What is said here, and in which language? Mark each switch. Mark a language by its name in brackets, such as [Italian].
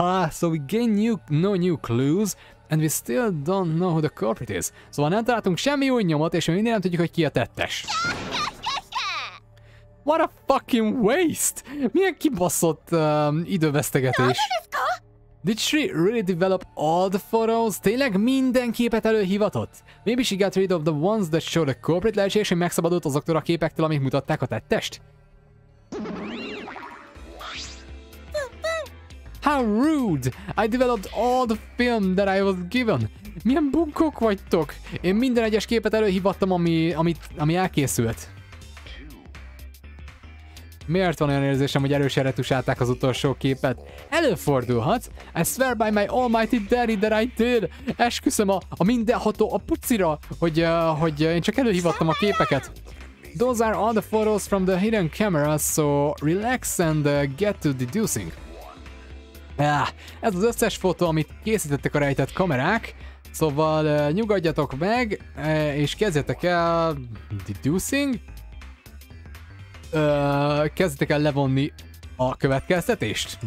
[English] So we gain no new clues, and we still don't know who the culprit is. [Hungarian] Szóval nem találtunk semmi új nyomot, és mi mindig nem tudjuk, hogy ki a tettes. [English] What a fucking waste! [Hungarian] Milyen kibaszott idővesztegetés. [English] Did she really develop all the photos? [Hungarian] Tényleg minden képet előhivatott? [English] Maybe she got rid of the ones that show the culprit. [Hungarian] Lehetséges, hogy megszabadult azoktól a képektől, amik mutatták a tettest? [English] How rude! I developed all the film that I was given. [Hungarian] Milyen bunkók vagytok? Én minden egyes képet előhívattam, ami elkészült. Miért van olyan érzésem, hogy erősen retusálták az utolsó képet? Előfordulhat. [English] I swear by my almighty daddy that I did. [Hungarian] Esküszöm a mindenható, a pucira, hogy én csak előhívattam a képeket. [English] Those are all the photos from the hidden camera, so relax and get to deducing. [Hungarian] Ez az összes fotó, amit készítettek a rejtett kamerák, szóval nyugodjatok meg, és kezdjetek el deducing. Kezdjetek el levonni a következtetést?